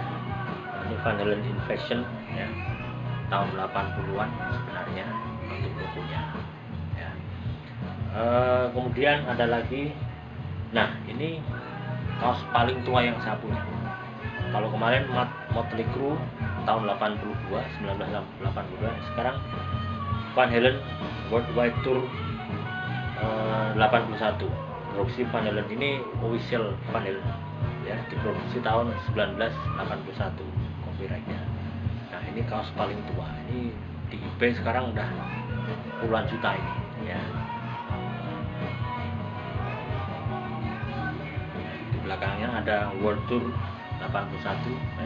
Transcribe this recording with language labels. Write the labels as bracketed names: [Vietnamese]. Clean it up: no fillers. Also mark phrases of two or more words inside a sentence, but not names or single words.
[Indonesian] Ini Van Halen Invasion, ya, tahun 80-an sebenarnya untuk logonya, ya. Kemudian ada lagi, nah ini kaos paling tua yang saya punya. Kalau kemarin Motley Crue tahun 1982, sekarang Van Halen Worldwide Tour 81. Produksi Van Halen ini official Van Halen, ya, diproduksi tahun 1981 copyrightnya. Nah, ini kaos paling tua. Ini di eBay sekarang udah puluhan juta ini, ya. Di belakangnya ada World Tour 81, ya.